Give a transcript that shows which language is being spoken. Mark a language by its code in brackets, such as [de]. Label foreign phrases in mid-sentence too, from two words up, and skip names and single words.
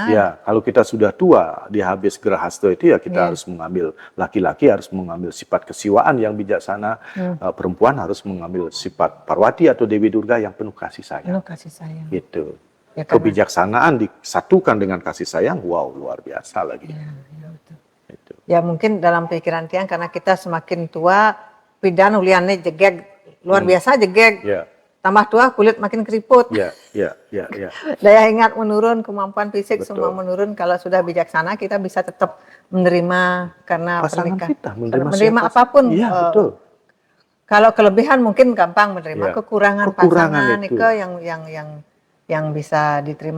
[id] Ya, kalau kita sudah tua di habis Grahasta itu kita harus mengambil, laki-laki harus mengambil sifat kesiwaan yang bijaksana, perempuan harus mengambil sifat Parwati atau Dewi Durga yang penuh kasih sayang. Penuh kasih sayang. Gitu. Kebijaksanaan disatukan dengan kasih sayang, wow, luar biasa lagi. Betul. Gitu. Ya mungkin dalam pikiran Tiang karena kita semakin tua, [ban] pidan uliannya jegeg, [id] luar biasa [ban] jegeg. [id] Tambah tua kulit makin keriput. Daya ingat menurun, kemampuan fisik semua menurun. Kalau sudah bijaksana kita bisa tetap menerima karena pasangan kita, menerima apapun. Betul. Kalau kelebihan mungkin gampang menerima, kekurangan pasangan itu yang bisa diterima